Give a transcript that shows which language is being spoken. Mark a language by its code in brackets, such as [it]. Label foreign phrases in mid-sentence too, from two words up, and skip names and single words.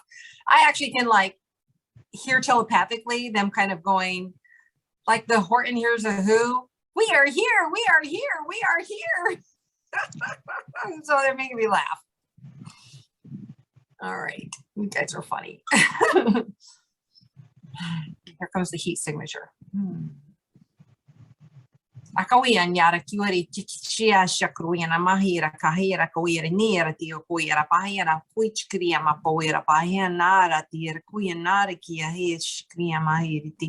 [en] I actually can like hear telepathically them kind of going like the Horton hears a who. We are here, we are here, we are here. So they're making me laugh. All right, you guys are funny. Here comes the heat signature. Akawian yara kiwari chia shakruina mahira kahira kawira near tio kuira pahira which kriya mapoira pahianara tier kuyanara kia hish kriya mahiriti.